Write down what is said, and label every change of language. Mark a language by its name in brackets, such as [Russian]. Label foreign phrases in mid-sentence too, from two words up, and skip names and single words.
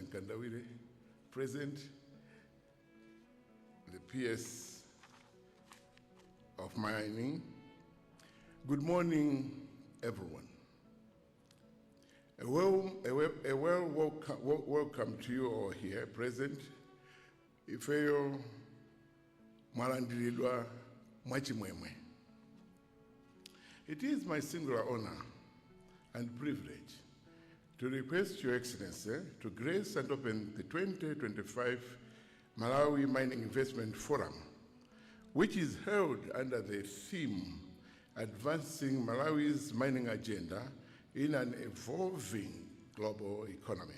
[English] Nkandawire present, the PS of Mining. Good morning, everyone. A welcome to you all here present. [Nyanja] Ifeyo mwalandiridwa mwachimwemwe. [English] It is my singular honor and privilege to request Your Excellency to grace and open the 2025 Malawi Mining Investment Forum, which is held under the theme Advancing Malawi's Mining Agenda in an Evolving Global Economy.